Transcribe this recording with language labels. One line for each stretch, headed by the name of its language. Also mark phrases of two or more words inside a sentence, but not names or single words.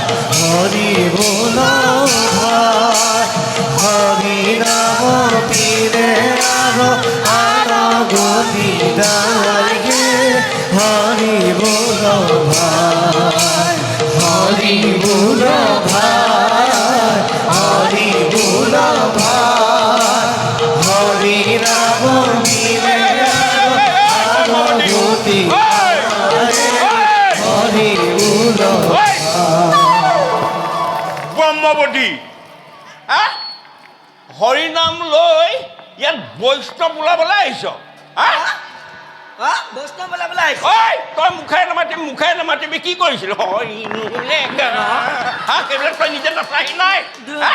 Bangla: হরি বুল ভাই হরি নাম কিনে আরো গতি গাই হে হরি বুল ভাই হরি বুল ভাই হরি বুল ভাই হরি নাম কিনে আরো গতি হরি বুল
Assamese: ব্ৰহ্মৱতী হা হৰিনাম লৈ ইয়াত বৈষ্ণৱ ওলাবলৈ আহিছ হা বৈষ্ণৱ বোলে আহিছে ঐ তই মুখে নামাতিবি কি কৰিছিলি হৰি হা সেইবিলাক তই নিজে নাচাহি নাই হা?